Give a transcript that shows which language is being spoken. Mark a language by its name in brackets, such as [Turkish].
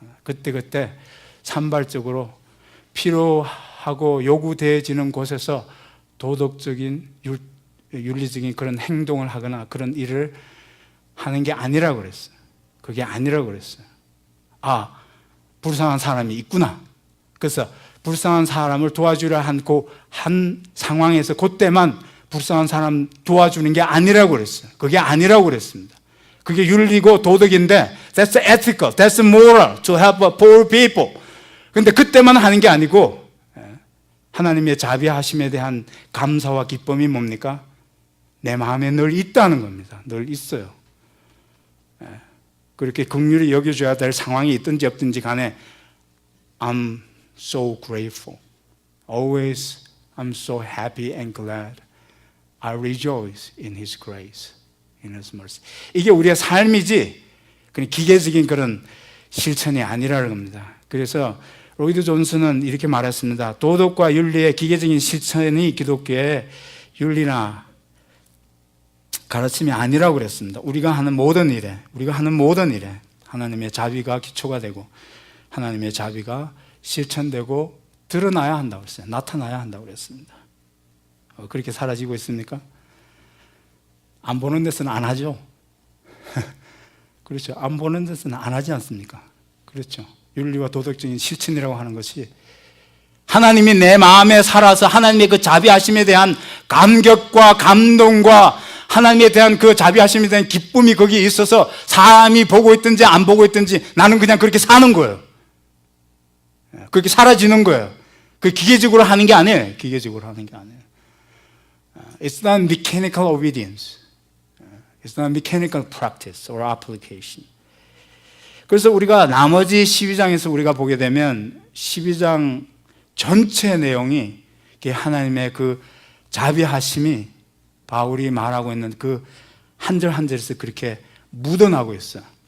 [Korean] 그때 산발적으로 필요하고 요구되어지는 곳에서 도덕적인 윤리적인 그런 행동을 하거나 그런 일을 하는 게 아니라고 그랬어요. 그게 아니라고 그랬어요. 아, 불쌍한 사람이 있구나. 그래서 불쌍한 사람을 도와주려 한 상황에서 그때만 불쌍한 사람 도와주는 게 아니라고 그랬어요. 그게 아니라고 그랬습니다. 그게 윤리고 도덕인데 [English] that's ethical, that's moral to help poor people. [Korean] 근데 그때만 하는 게 아니고 하나님의 자비하심에 대한 감사와 기쁨이 뭡니까? 내 마음에 늘 있다는 겁니다. 늘 있어요. 그렇게 긍휼히 여겨줘야 될 상황이 있든지 없든지 간에 [English] I'm so grateful. Always I'm so happy and glad. I rejoice in His grace, in His mercy. [Korean] 이게 우리의 삶이지 그냥 기계적인 그런 실천이 아니라는 겁니다. 그래서 로이드 존슨은 이렇게 말했습니다. 도덕과 윤리의 기계적인 실천이 기독교의 윤리나 가르침이 아니라고 그랬습니다. 우리가 하는 모든 일에 하나님의 자비가 기초가 되고 하나님의 자비가 실천되고 드러나야 한다고 그랬어요. 나타나야 한다고 그랬습니다. 그렇게 사라지고 있습니까? 안 보는 데서는 안 하죠. 그렇죠. 안 보는 데서는 안 하지 않습니까? 그렇죠. 윤리와 도덕적인 실천이라고 하는 것이 하나님이 내 마음에 살아서 하나님의 그 자비하심에 대한 감격과 감동과 하나님에 대한 그 자비하심에 대한 기쁨이 거기에 있어서 사람이 보고 있든지 안 보고 있든지 나는 그냥 그렇게 사는 거예요. 그렇게 사라지는 거예요. 그 기계적으로 하는 게 아니에요. 기계적으로 하는 게 아니에요. [English] It's not mechanical obedience. It's not mechanical practice or application. [Korean] 그래서 우리가 나머지 12장에서 우리가 보게 되면 12장 전체 내용이 하나님의 그 자비하심이 바울이 말하고 있는 그 한 절 한 절에서 그렇게 묻어나고 있어요.